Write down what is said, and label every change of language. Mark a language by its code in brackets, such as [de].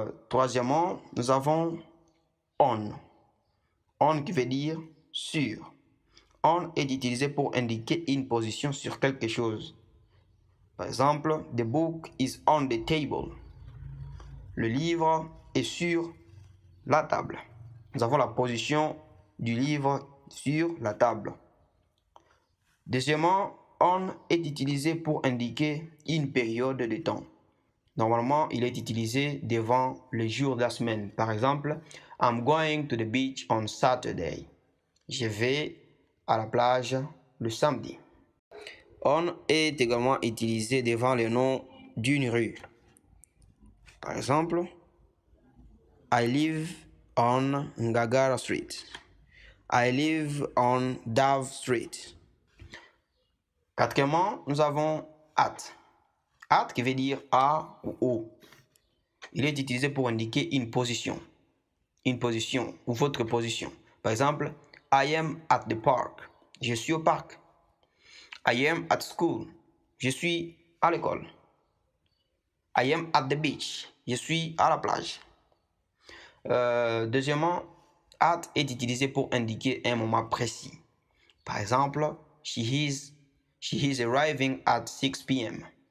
[fr] Troisièmement, nous avons on. On qui veut dire sur. On est utilisé pour indiquer une position sur quelque chose. Par exemple, [en] the book is on the table. [fr] Le livre est sur la table. Nous avons la position du livre sur la table. Deuxièmement, on est utilisé pour indiquer une période de temps. Normalement, il est utilisé devant les jours de la semaine. Par exemple, [en] I'm going to the beach on Saturday. [fr] Je vais à la plage le samedi. On est également utilisé devant le nom d'une rue. Par exemple, [en] I live on Ngagara Street. I live on Dove Street. [fr] Quatrièmement, nous avons [en] at. [fr] At qui veut dire à ou au. Il est utilisé pour indiquer une position. Une position ou votre position. Par exemple, [en] I am at the park. [fr] Je suis au parc. [en] I am at school. [fr] Je suis à l'école. [en] I am at the beach. [fr] Je suis à la plage. Deuxièmement, at est utilisé pour indiquer un moment précis. Par exemple, [en] she is arriving at 6 p.m.